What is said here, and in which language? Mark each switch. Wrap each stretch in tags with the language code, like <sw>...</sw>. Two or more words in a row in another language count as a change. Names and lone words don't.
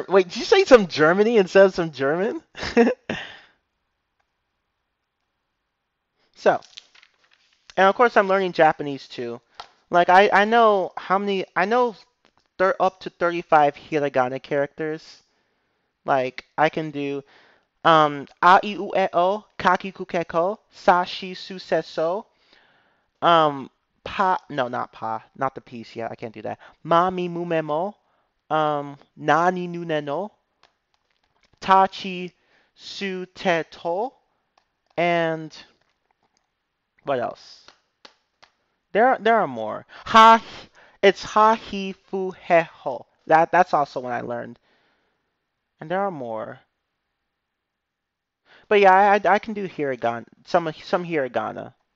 <en>Wait, did you say some Germany instead of some German? So, and of course, I'm learning Japanese too. Like I know how many I know up to 35 hiragana characters. Like I can do</en> <ja>あ い う え お かき くけこ さ し す せ そ ぱ</ja> <en>no not pa not the piece yeah I can't do that</en> <ja>ま み む め も なに ぬ ね の た ち す て と</ja> <en>and what else? There are more. It's</en> <ja>は へ ふ へ ほ.</ja> <en>That's also one I learned. And there are more. But yeah, I can do hiragana, some hiragana.</en>